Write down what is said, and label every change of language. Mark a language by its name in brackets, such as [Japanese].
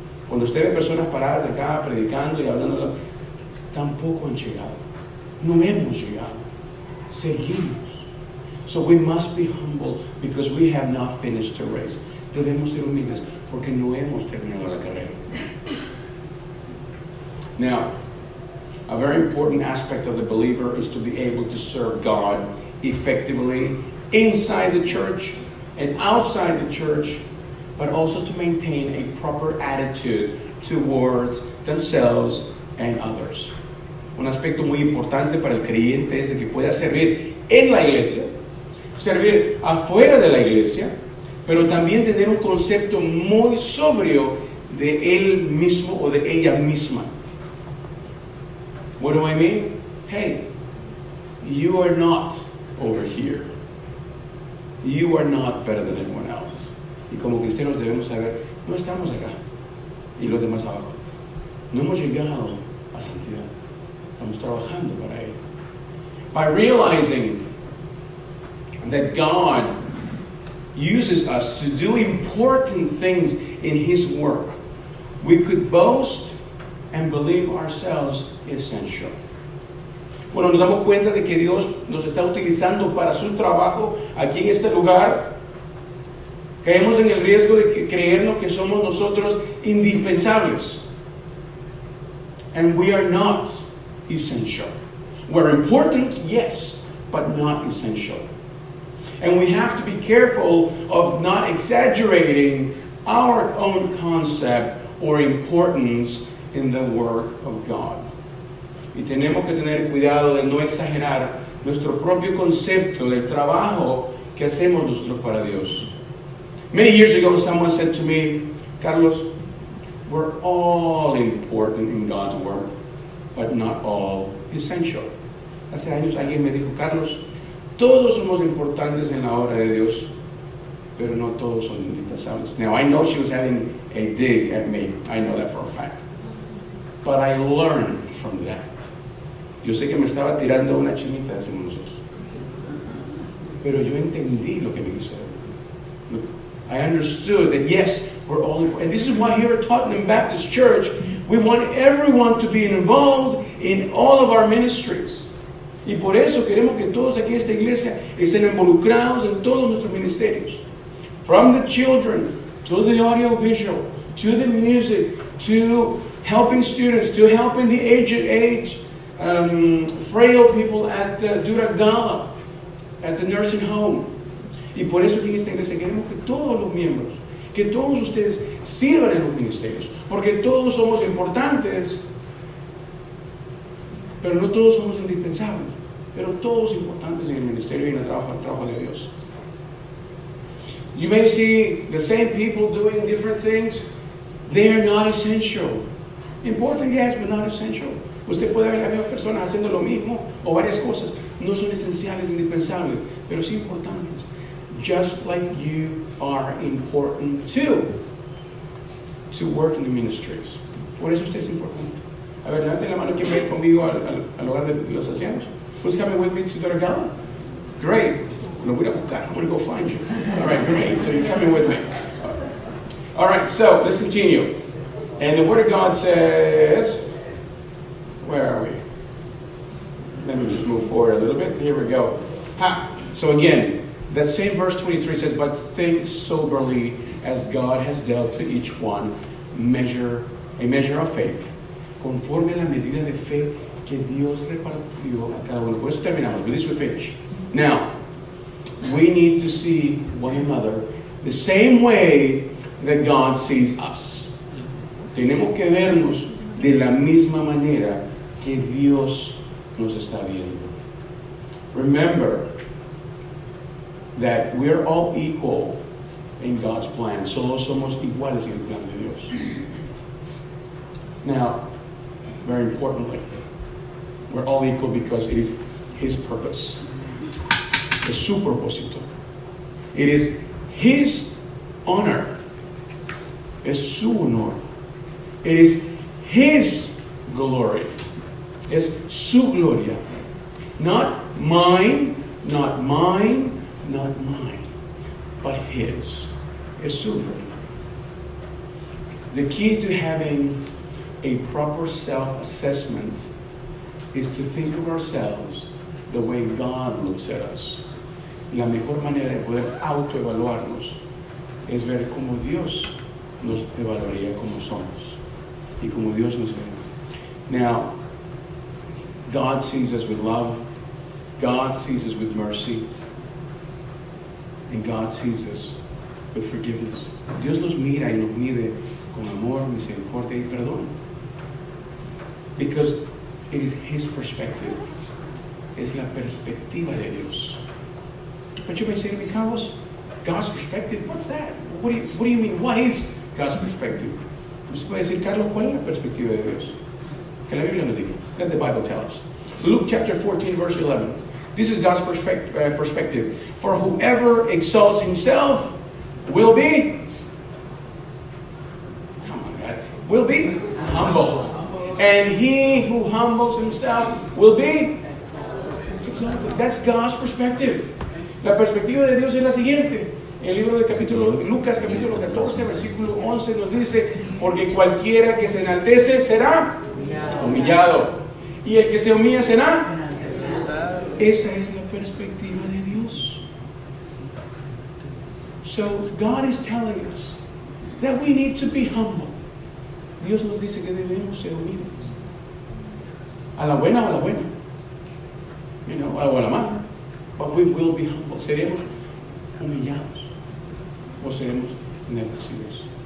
[Spanish] Cuando usted ve personas paradas acá predicando y hablando, tampoco han llegado. No hemos llegado. Seguimos. [English] So we must be humble because we have not finished the race. [Spanish] debemos ser humildes porque no hemos terminado la carrera. [English] Now, a very important aspect of the believer is to be able to serve God effectively inside the church and outside the church, but also to maintain a proper attitude towards themselves and others. [Spanish] Un aspecto muy importante para el creyente es de que pueda servir en la iglesia, servir afuera de la iglesia, pero también tener un concepto muy sobrio de él mismo o de ella misma. [English] What do I mean? Hey, you are not over here. You are not better than anyone else. [Spanish] Y como cristianos debemos saber, no estamos acá y los demás abajo. No hemos llegado a santidad. Estamos trabajando para ello. [English] By realizing that God uses us to do important things in His work, we could boast and believe ourselves essential. [Spanish] Bueno, nos damos cuenta de que Dios nos está utilizando para su trabajo aquí en este lugar. Caemos en el riesgo de creernos que somos nosotros indispensables. [English] And we are not essential. We're important, yes, but not essential. And we have to be careful of not exaggerating our own concept or importance in the work of God. [Spanish] Y tenemos que tener cuidado de no exagerar nuestro propio concepto del trabajo que hacemos nosotros para Dios. [English] Many years ago, someone said to me, Carlos, we're all important in God's work, but not all essential. [Spanish] Hace años alguien me dijo, Carlos, todos somos importantes en la obra de Dios, pero no todos son indispensables. [English] Now, I know she was having a dig at me. I know that for a fact. But I learned from that. [Spanish] Yo sé que me estaba tirando una chinita, decimos nosotros. Pero yo entendí lo que me quiso decir. [English] I understood that yes, we're all important. And this is why here at Tottenham Baptist Church, we want everyone to be involved in all of our ministries. [Spanish] Y por eso queremos que todos aquí en esta iglesia estén involucrados en todos nuestros ministerios. [English] From the children, to the audiovisual, to the music, to helping students, to helping the aged, frail people at Duragala, at the nursing home. [Spanish] Y por eso aquí en esta iglesia queremos que todos los miembros, que todos ustedes sirvan en los ministerios, porque todos somos importantes, pero no todos somos indispensables, pero todos importantes en el ministerio y en el trabajo de Dios. [English] You may see the same people doing different things. They are not essential. Important, yes, but not essential. [Spanish] Usted puede ver a las mismas personas haciendo lo mismo o varias cosas. No son esenciales, indispensables, pero sí importantes. [English] Just like you are important too, to work in the ministries. [Spanish] Por eso usted es importante. A ver, levante la mano quien va a ir conmigo al hogar de los ancianos. [English] Who's coming with me to Duragala? Great. [Spanish] Lo voy a buscar. [English] I'm going to go find you. All right, great. So you're coming with me. All right, so let's continue. And the Word of God says, where are we? Let me just move forward a little bit. Here we go. So again, that same verse 23 says, but think soberly as God has dealt to each one a measure of faith, [Spanish] conforme a la medida de fe que Dios repartió a cada uno. Por eso terminamos. [English] With this we finish. Now, we need to see one another the same way that God sees us. [Spanish] Tenemos que vernos de la misma manera que Dios nos está viendo. [English] Remember that we're all equal in God's plan. [Spanish] Solo somos iguales en el plan de Dios. [English] Now, very importantly, we're all equal because it is His purpose. [Spanish] Es su propósito. [English] It is His honor. [Spanish] Es su honor. [English] It is His glory. [Spanish] Es su gloria. [English] Not mine, not mine, not mine, but His. [Spanish] Es su gloria. [English] The key to having a proper self-assessment is to think of ourselves the way God looks at us. [Spanish] La mejor manera de poder autoevaluarnos es ver cómo Dios nos evaluaría como somos y como Dios nos ve. [English] Now, God sees us with love, God sees us with mercy, and God sees us with forgiveness. [Spanish] Dios nos mira y nos mide con amor, misericordia y perdón. [English] Because it is His perspective. [Spanish] Es la perspectiva de Dios. [English] But you may say to me, Carlos, God's perspective, what's that? What do you mean? What is God's perspective? [Spanish] Usted puede decir, Carlos, ¿cuál es la perspectiva de Dios? Que la Biblia nos diga. [English] Let the Bible tell us. Luke chapter 14, verse 11. This is God's perspective. For whoever exalts himself will be, come on, guys, will be humble. And he who humbles himself will be exalted. That's God's perspective. [Spanish] La perspectiva de Dios es la siguiente. En el libro de Lucas capítulo 14, versículo 11 nos dice, porque cualquiera que se enaltece será humillado. Y el que se humilla será. Esa es la perspectiva de Dios. [English] So God is telling us that we need to be humble. [Spanish] Dios nos dice que debemos ser humildes. A la buena o a la buena. [English] You know, [Spanish] o a la mala. [English] But we will be humble. [Spanish] Seremos humillados. O seremos enaltecidos.